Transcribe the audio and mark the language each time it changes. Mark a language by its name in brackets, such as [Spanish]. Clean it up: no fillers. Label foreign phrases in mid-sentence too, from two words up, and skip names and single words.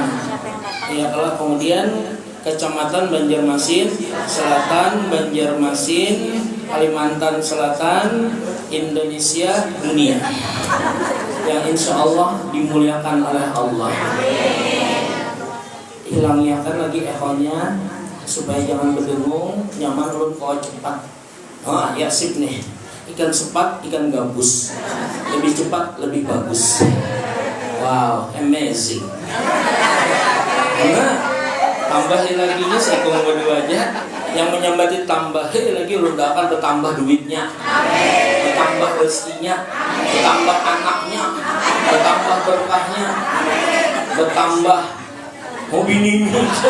[Indonesian] Ya, kalau kemudian Kecamatan Banjarmasin Selatan, Banjarmasin, Kalimantan Selatan, Indonesia, dunia, yang [Arabic] insya Allah [Indonesian] dimuliakan oleh Allah. [Banjar] Dilangiakan lagi ekornya supaya jangan berdengung, nyaman ulun kau cepat. [Indonesian] Oh ya sip nih. Ikan sepat, ikan gabus. Lebih cepat, lebih bagus. [English] Wow, amazing. [Indonesian] Nah, tambahin lagi nya seekor berdua aja. Yang menyambati tambahin lagi ulun akan bertambah duitnya, bertambah rezekinya, bertambah anaknya, bertambah berkahnya, bertambah mobilnya.